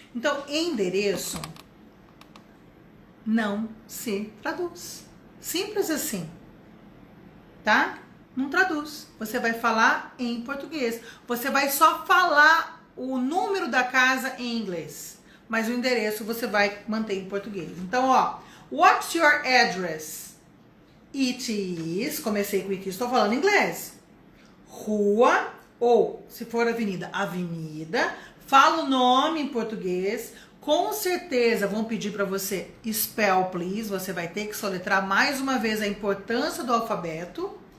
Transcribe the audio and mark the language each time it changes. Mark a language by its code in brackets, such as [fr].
[pt] Então, endereço não se traduz. Simples assim, tá? Não traduz. Você vai falar em português. Você vai só falar o número da casa em inglês, mas o endereço você vai manter em português. Então, ó, [en] what's your address? It is, [pt] comecei com it, estou falando inglês. Rua, ou se for avenida, avenida. Fala o nome em português. Com certeza vão pedir para você [en] spell, please. [pt] Você vai ter que soletrar mais uma vez a importância do alfabeto.